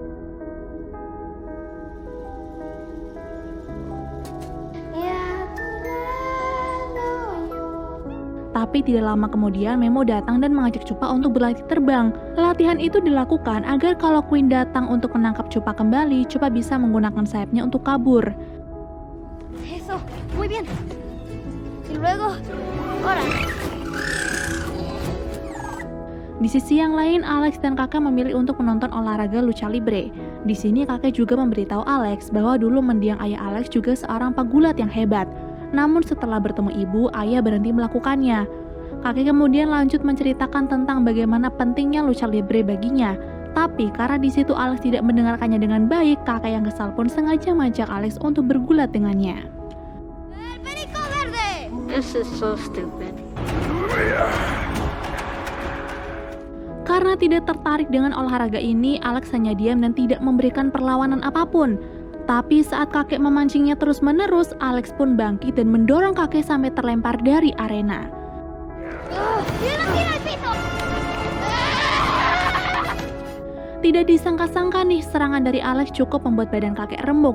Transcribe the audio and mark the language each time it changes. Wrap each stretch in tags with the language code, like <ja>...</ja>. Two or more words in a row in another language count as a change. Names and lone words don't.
<id>Tapi tidak lama kemudian Memo datang dan mengajak Cupa untuk berlatih terbang. Latihan itu dilakukan agar kalau Queen datang untuk menangkap Cupa kembali, Cupa bisa menggunakan sayapnya untuk kabur.</id> <es>Eso, muy bien. Y luego, ahora.</es> <id>Di sisi yang lain, Alex dan kakak memilih untuk menonton olahraga</id> <es>lucha libre.</es> <id>Di sini kakek juga memberitahu Alex bahwa dulu mendiang ayah Alex juga seorang pegulat yang hebat. Namun setelah bertemu ibu, ayah berhenti melakukannya. Kakek kemudian lanjut menceritakan tentang bagaimana pentingnya</id> <es>lucha libre</es> <id>baginya. Tapi karena di situ Alex tidak mendengarkannya dengan baik, kakek yang kesal pun sengaja mengajak Alex untuk bergulat dengannya.</id> <es>El perico verde.</es> <en>This is so stupid.</en> <id>Karena tidak tertarik dengan olahraga ini, Alex hanya diam dan tidak memberikan perlawanan apapun. Tapi saat kakek memancingnya terus-menerus, Alex pun bangkit dan mendorong kakek sampai terlempar dari arena. Tidak disangka-sangka nih, serangan dari Alex cukup membuat badan kakek remuk.</id>